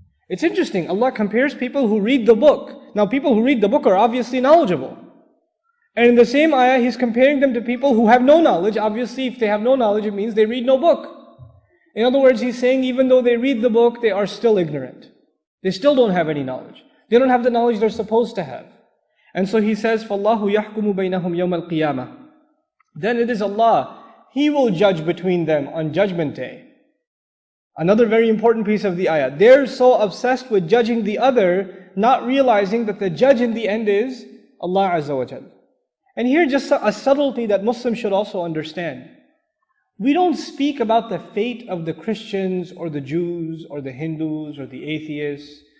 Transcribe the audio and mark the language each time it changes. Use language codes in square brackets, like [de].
[en] It's interesting, Allah compares people who read the book. Now people who read the book are obviously knowledgeable. And in the same ayah, He's comparing them to people who have no knowledge. Obviously, if they have no knowledge, it means they read no book. In other words, He's saying even though they read the book, they are still ignorant. They still don't have any knowledge. They don't have the knowledge they're supposed to have. And so He says, [ar] فَاللَّهُ يَحْكُمُ بَيْنَهُمْ يَوْمَ الْقِيَامَةِ. [en] Then it is Allah. He will judge between them on Judgment Day. Another very important piece of the ayah. They're so obsessed with judging the other, not realizing that the judge in the end is Allah Azza wa Jal. And here just a subtlety that Muslims should also understand. We don't speak about the fate of the Christians or the Jews or the Hindus or the atheists.